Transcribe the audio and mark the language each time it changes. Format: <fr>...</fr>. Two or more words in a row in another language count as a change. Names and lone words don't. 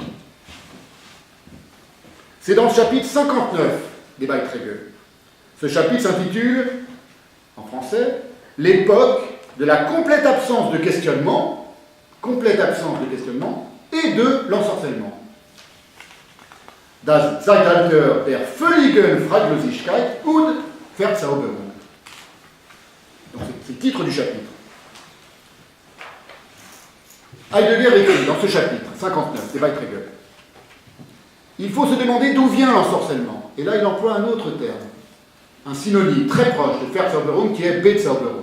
<fr>C'est dans le chapitre 59 des Beiträge. Ce chapitre s'intitule, en français, l'époque de la complète absence de questionnement et de l'ensorcellement.</fr> <de>Das Zeitalter der völligen Fraglosigkeit und Verzauberung.</de> <fr>Donc c'est le titre du chapitre. Heidegger écrit dans ce chapitre 59 des Beiträge. Il faut se demander d'où vient l'ensorcellement. Et là, il emploie un autre terme, un synonyme très proche de Verzauberung qui est Bezauberung.</fr>